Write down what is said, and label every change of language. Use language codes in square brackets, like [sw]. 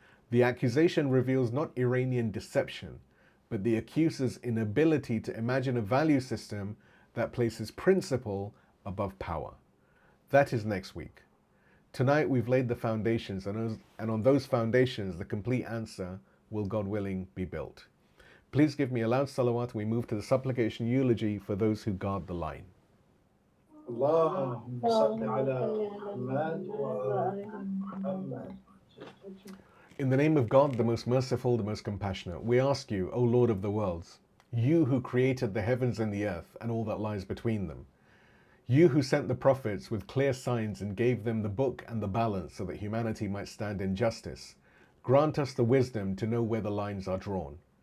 [en] The accusation reveals not Iranian deception, but the accuser's inability to imagine a value system that places principle above power. That is next week. Tonight we've laid the foundations, and on those foundations the complete answer will, God willing, be built. Please give me a loud salawat. We move to the supplication eulogy for those who guard the line. [ar] اللهم صل على محمد وآل محمد. [en] In the name of God, the most merciful, the most compassionate, we ask you, O Lord of the worlds, you who created the heavens and the earth and all that lies between them, You who sent the prophets with clear signs and gave them the book and the balance so that humanity might stand in justice, grant us the wisdom to know where the lines are drawn.